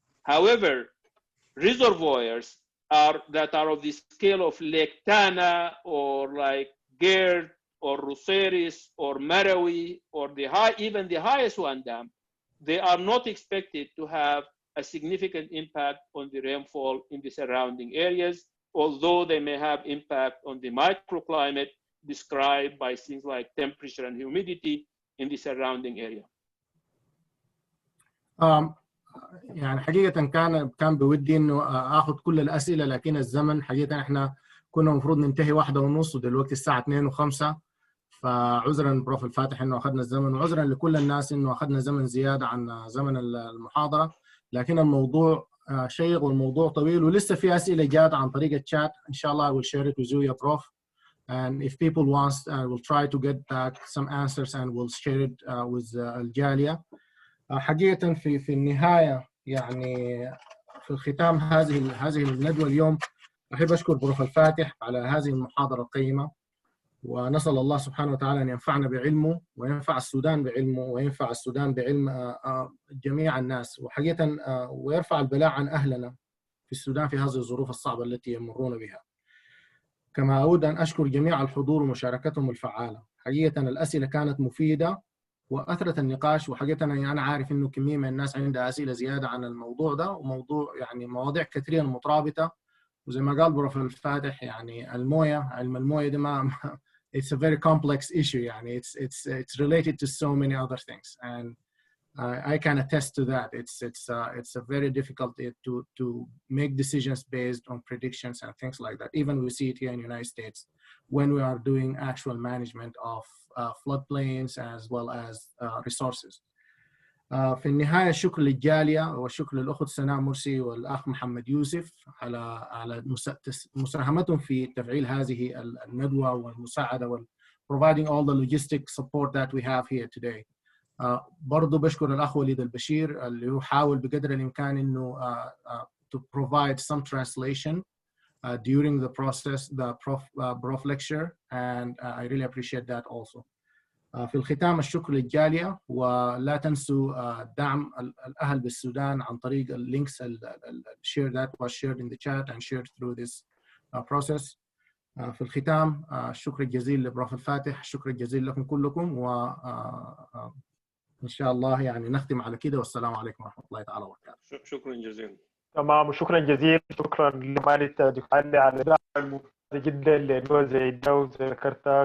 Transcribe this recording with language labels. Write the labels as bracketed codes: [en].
[en] However, reservoirs that are of the scale of Lake Tana or like Gerd or Roseris or Marawi or even the highest one dam, they are not expected to have a significant impact on the rainfall in the surrounding areas, although they may have impact on the microclimate described by things like temperature and humidity in the surrounding area. [ar] يعني حقيقة كان بودي إنه آخذ كل الأسئلة، لكن الزمن حقيقة إحنا كنا المفروض ننتهي 1:30 ودلوقتي الساعة 2:05، فعذرا بروف الفاتح إنه أخذنا الزمن، وعذرا لكل الناس إنه أخذنا زمن زيادة عن زمن المحاضرة، لكن الموضوع شيق والموضوع طويل ولسه في أسئلة جات عن طريق الشات. إن شاء الله [en] I will share it with you يا بروف. And if people want, I will try to get back some answers and we'll share it with الجالية. [ar] حقيقة في النهاية يعني في الختام هذه الندوة اليوم أحب أشكر بروف الفاتح على هذه المحاضرة القيمة، ونسأل الله سبحانه وتعالى أن ينفعنا بعلمه وينفع السودان بعلمه وينفع السودان بعلم جميع الناس، وحقيقة ويرفع البلاء عن أهلنا في السودان في هذه الظروف الصعبة التي يمرون بها. كما أود أن أشكر جميع الحضور ومشاركتهم الفعالة. حقيقة الأسئلة كانت مفيدة وأثرت النقاش، وحقيقة أنا عارف إنه كمية من الناس عندها أسئلة زيادة عن الموضوع ده، وموضوع يعني مواضيع كثيرة مترابطة، وزي ما قال بروفيسور الفاتح يعني علم الموية ده ما [en] it's a very complex issue [ar] يعني [en] it's related to so many other things, and I can attest to that. It's a very difficult to make decisions based on predictions and things like that. Even we see it here in the United States when we are doing actual management of floodplains as well as resources. [ar] في النهاية الشكر للجالية والشكر للأخت سناء مرسي والأخ محمد يوسف على مساهمتهم في تفعيل هذه الندوة والمساعدة [en] providing all the logistic support that we have here today. [ar] برضو بشكر الأخ وليد البشير اللي هو حاول بقدر الإمكان إنه [en] to provide some translation during the process, the prof lecture, and I really appreciate that also. [ar] في الختام الشكر للجالية، ولا تنسوا دعم الأهل بالسودان عن طريق اللينكس [en] share that was shared in the chat and shared through this process. [ar] في الختام الشكر الجزيل لبروف الفاتح، الشكر الجزيل لكم كلكم، وإن شاء الله يعني نختم على كده، والسلام عليكم ورحمة الله تعالى وبركاته. شكرا جزيلا. تمام، وشكرا جزيلا، شكرا لمالك دكتور علي على الدعم الممتاز جدا لانه زي ده وزي ذكرتها.